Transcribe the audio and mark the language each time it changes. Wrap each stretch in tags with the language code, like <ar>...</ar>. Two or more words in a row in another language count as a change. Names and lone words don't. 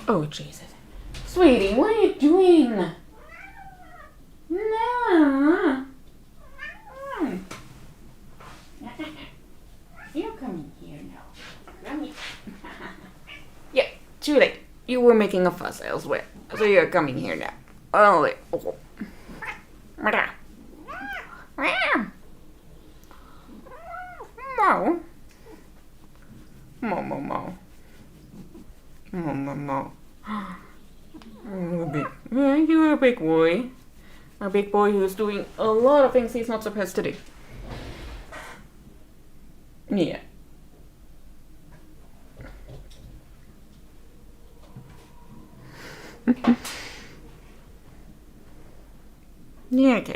<en>Sweetie, what are you doing? Ah. You're coming here now. Come here. Yeah, too late. You were making a fuss elsewhere, so you're coming here now. Oh, wait. Oh. Mo. Mo, mo, mo. Mo, mo, mo. Yeah, you're a big boy. A big boy who's doing a lot of things he's not supposed to do. Yeah. Yeah, okay.</en>